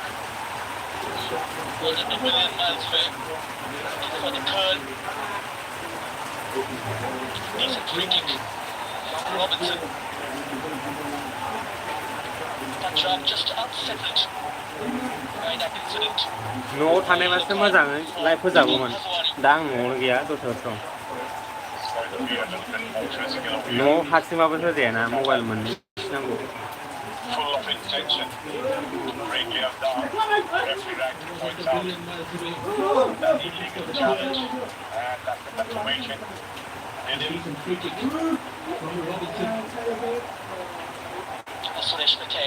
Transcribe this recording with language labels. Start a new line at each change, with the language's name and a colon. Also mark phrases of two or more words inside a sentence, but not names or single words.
English: Wasn't a million miles away. For the curl. Decent free kick from Robinson. Punjab just unsettled by that incident.
Bodo: न'आव थानायबासो मोजाङै लाइफ फोजागौमोन दा आं न'आवनो गैया दस्रायावसो दं न'आव हारसिंबाबो होजायाना मबाइल मोननै नांगौ
English: Full of intention, breaking up down, referee points out that illegal challenge, and fantastic confirmation. Suresh McKay.